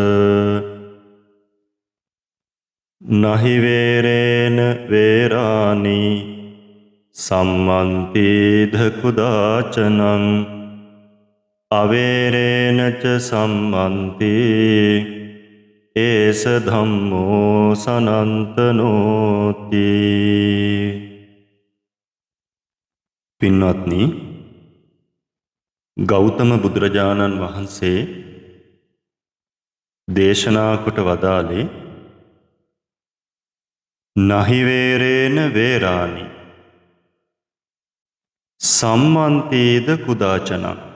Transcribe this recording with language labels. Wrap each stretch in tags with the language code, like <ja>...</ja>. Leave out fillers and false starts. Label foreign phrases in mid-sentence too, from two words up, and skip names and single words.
<pi>නහි වේරේන වේරානි සම්මන්තිද කුදාචනං අවේරේන ච සම්මන්ති ඒස ධම්මෝ සනන්තනෝති.</pi> <si>පින්වත්නි, ගෞතම බුදුරජාණන් වහන්සේ දේශනා කොට වදාළේ</si> <pi>නහි වේරේන වේරානි සම්මන්තේද කුදාචනං.</pi>